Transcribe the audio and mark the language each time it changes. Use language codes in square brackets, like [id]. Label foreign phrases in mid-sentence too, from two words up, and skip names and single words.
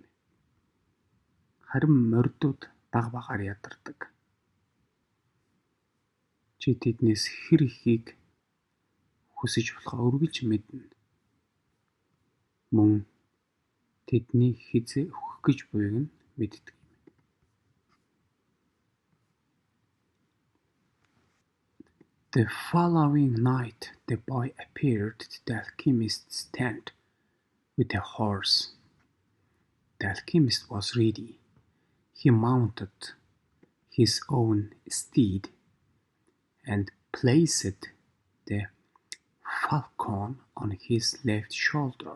[mn] Харин морьдууд бага багаар ядардаг. Чи тэднээс хэр ихийг хүсэж болохоо үргэлж мэднэ. Мөн тэдний хизээ өгөх гэж буйг нь мэддэг юм. [en] The following night the boy appeared at the alchemist's tent with a horse. The alchemist was ready. He mounted his own steed and placed the falcon on his left shoulder.